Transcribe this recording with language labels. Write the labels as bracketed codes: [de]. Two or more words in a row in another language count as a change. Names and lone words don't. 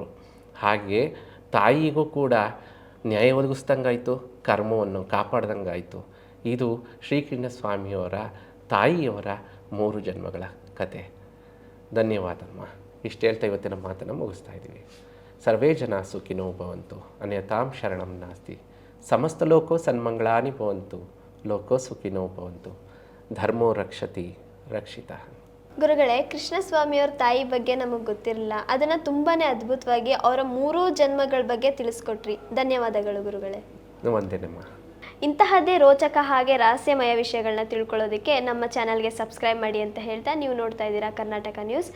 [kn] ಹಾಗೆ ತಾಯಿಗೂ ಕೂಡ ನ್ಯಾಯ ಒದಗಿಸ್ದಂಗಾಯಿತು, ಕರ್ಮವನ್ನು ಕಾಪಾಡ್ದಂಗಾಯಿತು. ಇದು ಶ್ರೀಕೃಷ್ಣ ಸ್ವಾಮಿಯವರ ತಾಯಿಯವರ 3 ಜನ್ಮಗಳ ಕತೆ. ಧನ್ಯವಾದಮ್ಮ. ಇಷ್ಟು ಹೇಳ್ತಾ ಇವತ್ತಿನ ಮಾತನ್ನು ಮುಗಿಸ್ತಾ ಇದ್ದೀವಿ. [sa] ಸರ್ವೇ ಜನ ಸುಖಿನೋ ಭವಂತು, ಅನ್ಯತಾಂ ಶರಣಂ ನಾಸ್ತಿ. ಸಮಸ್ತ ಲೋಕೋ ಸನ್ಮಂಗಳಾನಿ ಭವಂತು, ಲೋಕೋ ಸುಖಿನೋ ಭವಂತು. ಧರ್ಮೋ ರಕ್ಷತಿ ರಕ್ಷಿತ. [kn] ಗುರುಗಳೇ, ಕೃಷ್ಣಸ್ವಾಮಿಯವ್ರ ತಾಯಿ ಬಗ್ಗೆ ನಮಗೆ ಗೊತ್ತಿರಲಿಲ್ಲ, ಅದನ್ನು ತುಂಬಾ ಅದ್ಭುತವಾಗಿ ಅವರ 3 ಜನ್ಮಗಳ ಬಗ್ಗೆ ತಿಳಿಸ್ಕೊಟ್ರಿ. ಧನ್ಯವಾದಗಳು ಗುರುಗಳೇ. ವಂದನೆಮ್ಮ. ಇಂತಹದ್ದೇ ರೋಚಕ ಹಾಗೆ ರಹಸ್ಯಮಯ ವಿಷಯಗಳನ್ನ ತಿಳ್ಕೊಳ್ಳೋದಕ್ಕೆ ನಮ್ಮ ಚಾನಲ್ಗೆ ಸಬ್ಸ್ಕ್ರೈಬ್ ಮಾಡಿ ಅಂತ ಹೇಳ್ತಾ, ನೀವು ನೋಡ್ತಾ ಇದ್ದೀರಾ ಕರ್ನಾಟಕ ನ್ಯೂಸ್.